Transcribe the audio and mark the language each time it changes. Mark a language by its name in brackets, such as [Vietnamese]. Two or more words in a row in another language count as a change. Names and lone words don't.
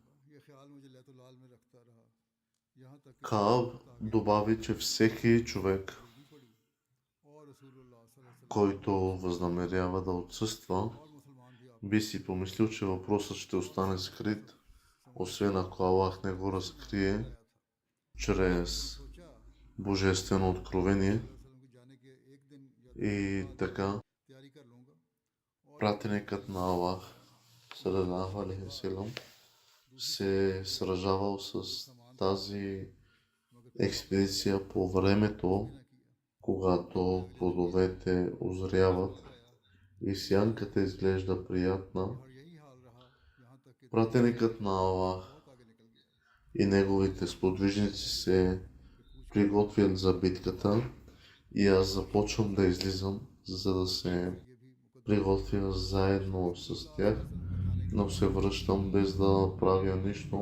[Bulgarian] Кааб добави, че всеки човек, който възнамерява да отсъства, би си помислил, че въпросът ще остане скрит, освен ако Аллах не го разкрие чрез божествено откровение. И така, пратеникът на Аллах [Arabic] صلى الله عليه وسلم [Bulgarian] се сражавал с тази експедиция по времето, когато плодовете озряват и сянката изглежда приятна. Пратеникът на Аллах и неговите сподвижници се приготвят за битката и аз започвам да излизам, за да се приготвя заедно с тях, но се връщам без да правя нищо.